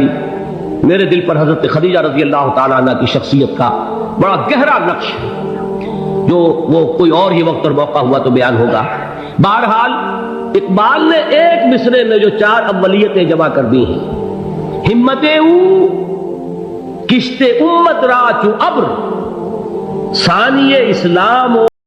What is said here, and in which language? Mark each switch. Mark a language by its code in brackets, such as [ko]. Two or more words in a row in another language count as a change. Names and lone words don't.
[ur] میرے دل پر حضرت خدیجہ [ar] رضی اللہ تعالیٰ عنہ [ur] کی شخصیت کا بڑا گہرا نقش ہے، جو وہ کوئی اور ہی وقت اور موقع ہوا تو بیان ہوگا۔ بہرحال اقبال نے ایک مصرے میں جو چار اولیتیں جمع کر دی ہیں، [fa] ہمتیں کشت امت را چو ابر، ثانی اسلام و